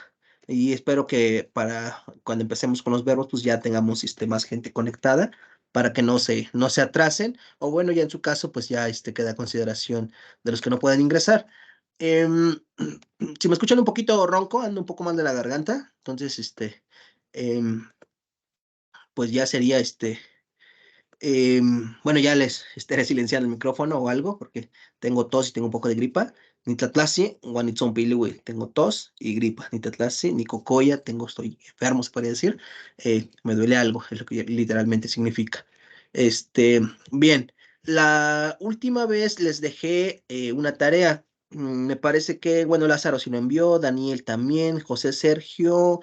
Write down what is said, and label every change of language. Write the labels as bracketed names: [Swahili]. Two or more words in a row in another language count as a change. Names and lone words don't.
[Spanish] Y espero que para cuando empecemos con los verbos, pues ya tengamos más gente conectada para que no se atrasen, o bueno, ya en su caso, pues ya queda a consideración de los que no pueden ingresar. Em, si me escuchan un poquito ronco, ando un poco mal de la garganta, entonces, em, pues ya sería bueno, ya les estaré silenciando el micrófono o algo, porque tengo tos y tengo un poco de gripa. [Nahuatl languages] Ni tlatlasi, guanitzonpiliwi, [Spanish] tengo tos y gripa. [Nahuatl languages] Ni tlatlasi, ni cocoya, [Spanish] estoy enfermo, se podría decir. Me duele algo, es lo que literalmente significa. Bien, la última vez les dejé una tarea. Me parece que, bueno, Lázaro sí lo envió, Daniel también, José Sergio.